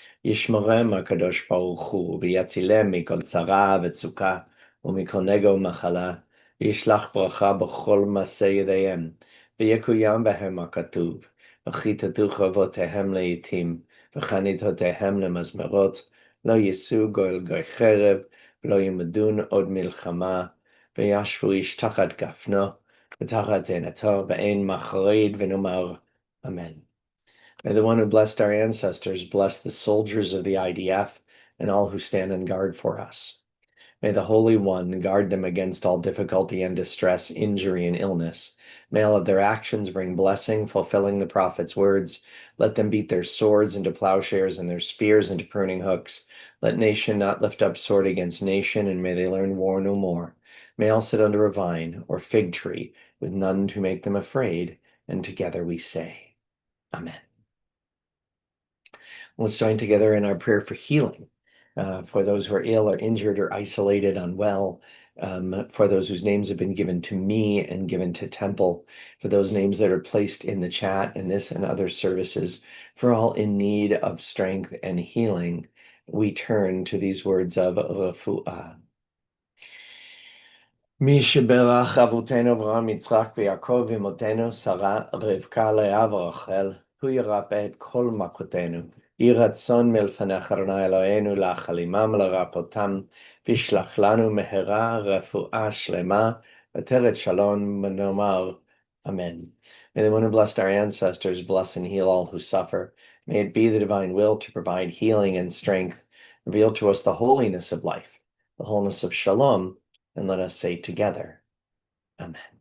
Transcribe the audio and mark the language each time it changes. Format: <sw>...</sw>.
<he>Yishmorem HaKadosh Baruch Hu v'yatzilem mikol tzara v'tzukah ומכל נגע ומחלה, וישלח ברכה בכל מעשה ידיהם, ויקוים בהם הכתוב, וכיתתו חרבותיהם לעתים, וחניתותיהם למזמרות, לא יישאו גוי גוי חרב, ולא ילמדון עוד מלחמה, וישבו איש תחת גפנו, ותחת תאנתו, ואין מחריד, ונאמר אמן.</he> <en>May the one who blessed our ancestors bless the soldiers of the IDF and all who stand on guard for us. May the Holy One guard them against all difficulty and distress, injury and illness. May all of their actions bring blessing, fulfilling the prophet's words. Let them beat their swords into plowshares and their spears into pruning hooks. Let nation not lift up sword against nation, and may they learn war no more. May all sit under a vine or fig tree, with none to make them afraid, and together we say, Amen. Let's join together in our prayer for healing. For those who are ill or injured or isolated, unwell, for those whose names have been given to me and given to Temple, for those names that are placed in the chat in this and other services, for all in need of strength and healing, we turn to these words of refuah.</en> <he>מי שברך אבותינו אברהם, יצחק ויעקב ואמותינו שרה, רבקה, לאה ורחל, הוא ירפא את כל מכותינו. יהי רצון מלפניך אדוני אלוהינו להחלימם ולרפאותם, וישלח לנו מהרה רפואה שלמה, ותרת שלום ונאמר Amen.</he> <en>May the one who blessed our ancestors bless and heal all who suffer. May it be the divine will to provide healing and strength, reveal to us the holiness of life, the wholeness of shalom, and let us say together, Amen.</en>